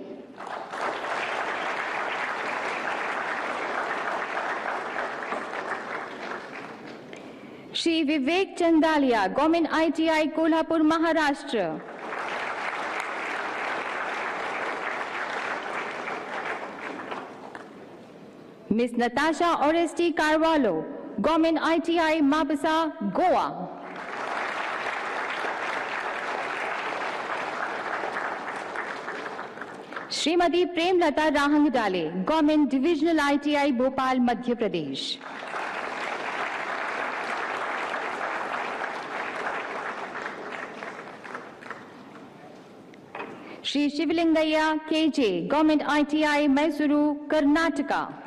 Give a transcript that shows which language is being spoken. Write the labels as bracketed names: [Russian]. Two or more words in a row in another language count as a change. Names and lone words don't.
[English] Shri Vivek Chandalia, Government ITI Kolhapur, Maharashtra. Ms. Natasha Oresti Carvalho, Government ITI Mapasa, Goa. [Hindi] श्रीमती प्रेमलता राहंगडाले, गवर्नमेंट डिविजनल ITI भोपाल, मध्य प्रदेश। श्री शिवलिंगैया KJ, गवर्नमेंट ITI मैसूरू, कर्नाटका।